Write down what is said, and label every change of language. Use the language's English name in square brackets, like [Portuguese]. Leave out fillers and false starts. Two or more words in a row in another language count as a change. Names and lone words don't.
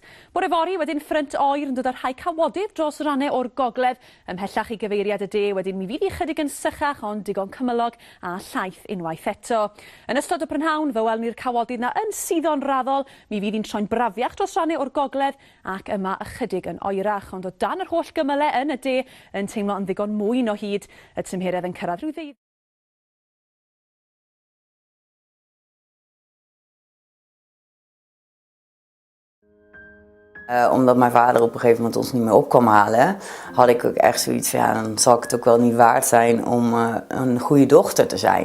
[Welsh] Bore fory wedyn ffrynt oer yn dod ar rhai cawodydd dros rannau o'r gogledd, ymhellach i gyfeiriad y de wedyn mi fydd hi chydig yn sychach ond digon cymylog a llaith unwaith eto. Yn ystod y prynhawn fe welwn ni'r cawodydd na yn suddo'n raddol, mi fydd hi'n troi'n brafiach dros rannau o'r gogledd ac yma ychydig yn oerach, ond o dan yr holl gymyle yn y de yn teimlo yn ddigon mwy o hyd, y tymheredd yn cyrraedd rhyw ddeuddeg. [Dutch] Omdat mijn vader op een gegeven moment ons niet meer op kwam halen, had ik ook echt zoiets van, ja, dan zal ik het ook wel niet waard zijn om een goede dochter te zijn.